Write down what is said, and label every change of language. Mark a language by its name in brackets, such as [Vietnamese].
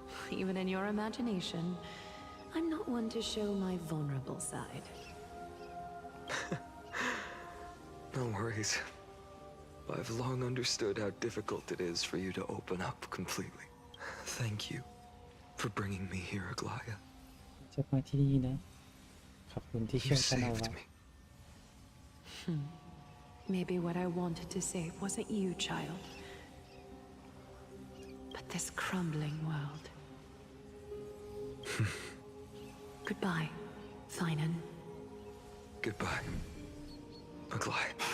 [English] Even in your imagination, I'm not one to show my vulnerable side. No worries. I've long understood how difficult it is for you to open up completely. Thank you for bringing me here, Aglaya. [Thai] จะมาที่นี่นะขอบคุณที่ช่วยฉันเอาไว้ [English] Maybe what I wanted to save wasn't you, child, but this crumbling world. Goodbye, Finan. Goodbye, Aglaya.